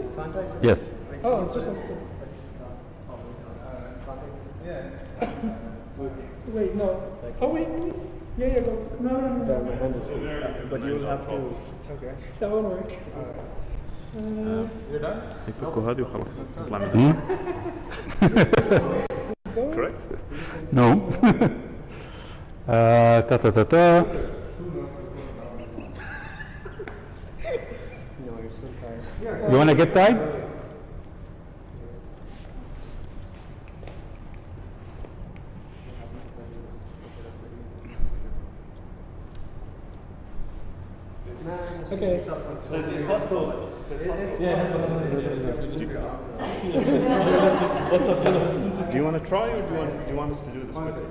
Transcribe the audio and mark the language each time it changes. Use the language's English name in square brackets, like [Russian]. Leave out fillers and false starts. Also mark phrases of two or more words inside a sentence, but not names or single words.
[English] Yes. Oh, it's just us two. Yeah. Wait, no. Oh, wait. Yeah, go. No. My hand is full. But you'll have to. Okay. That won't work. You're done? [Arabic] يفكوا هذه وخلاص نطلع منها. Hmm? [English] Correct? No. Ta ta ta ta. No, you're still tired. You wanna get tied? Okay. Do you want to try or do you want us to do this with you?